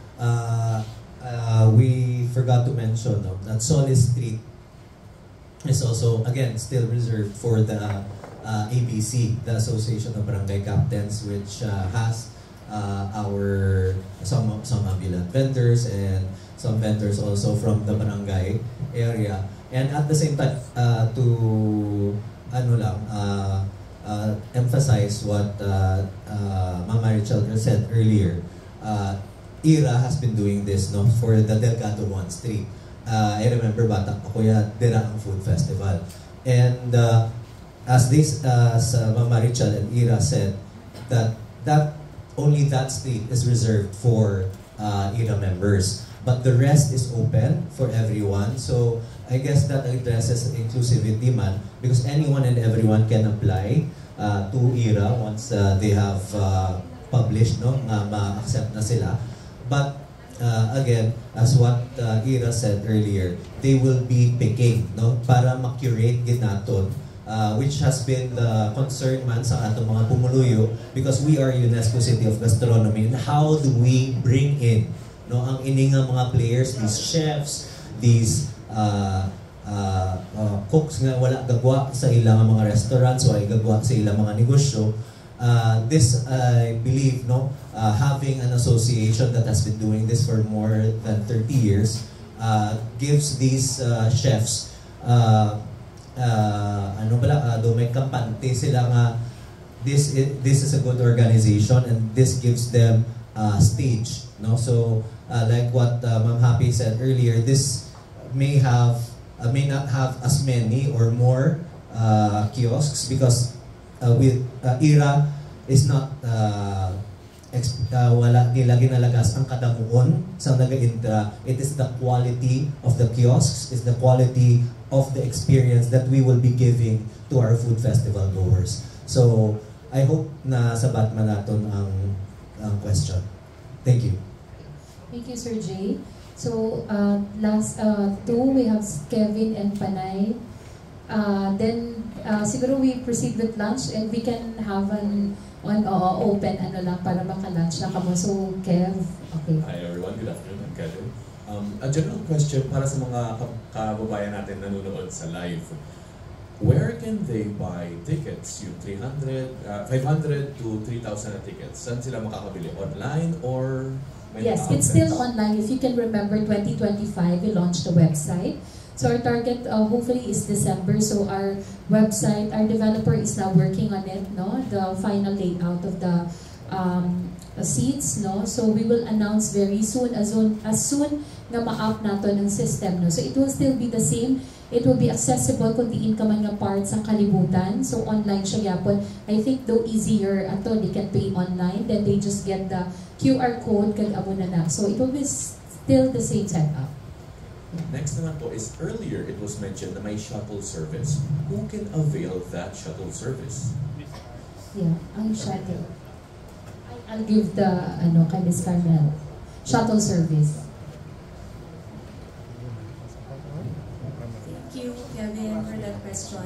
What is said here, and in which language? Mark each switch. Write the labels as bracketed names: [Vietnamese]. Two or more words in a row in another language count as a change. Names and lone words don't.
[English] We forgot to mention that Solis Street is also, again, still reserved for the ABC, the Association of Barangay Captains, which has some ambulant vendors and some vendors also from the barangay area. And at the same time, to emphasize what Mama Richel said earlier, IRA has been doing this for the Delgado 1 Street. I remember [Hiligaynon] bata ko kuya, dira ang [English] food festival. And as Mama Richel and IRA said, that only that street is reserved for IRA members. But the rest is open for everyone. So I guess that addresses inclusivity man, because anyone and everyone can apply to IRA once they have published, [Hiligaynon] ma-accept na sila. [English] But again, as what IRA said earlier, they will be picking [Hiligaynon] para ma-curate ginaton, [English] which has been the concern [Hiligaynon] man sa atong mga pumuluyo, [English] because we are UNESCO City of Gastronomy. And how do we bring in [Hiligaynon] ang ining mga [English] players, these chefs, these cooks [Hiligaynon] nga wala gagwa sa ilang mga restaurants o ay gagwa sa ilang mga negosyo. [English] This, I believe, having an association that has been doing this for more than 30 years gives these chefs [Hiligaynon] may kampante sila nga [English] this is a good organization, and this gives them stage No? So, like what Ma'am Happy said earlier, this may not have as many or more kiosks because with IRA is not [Hiligaynon] wala nila ginalagas ang kadamuon sa nagaintra. [English] It is the quality of the kiosks, is the quality of the experience that we will be giving to our food festival goers. [Hiligaynon] So, [English] I hope [Hiligaynon] na sabat man naton ang question. [English] Thank you. Thank you, Sir Jay. So, last two, we have Kevin and Panay. Then, siguro we proceed with lunch and we can have an open lang [Hiligaynon] para maka-lunch na kamo. [English] So, Kev, okay. Hi everyone, good afternoon. I'm Kevin. A general question [Filipino] para sa mga kababayan natin nanonood sa live. [English] Where can they buy tickets? [Filipino] Yung 500 to 3,000 na tickets. Saan sila makakabili? [English] Online or [Filipino] may [English] Yes, it's still online. If you can remember, 2025, we launched the website. So our target hopefully is December. So our website, our developer is now working on it, no? The final layout of the seats, no? So we will announce very soon, as soon [Hiligaynon] na ma-up nato ng [English] system, no? So it will still be the same. It will be accessible [Hiligaynon] kung diin ka man nga parts sa kalibutan. So online siya yapon. [English] I think though easier ato, they can pay online, then they just get the QR code [Hiligaynon] kag amo na. [English] So it will be still the same setup. Next [Filipino] naman po [English] is earlier it was mentioned [Filipino] na may [English] shuttle service. Who can avail that shuttle service? Yeah, ang shuttle. I'll give the kay Ms. Carmel. Shuttle service. Thank you, Kevin, for that question.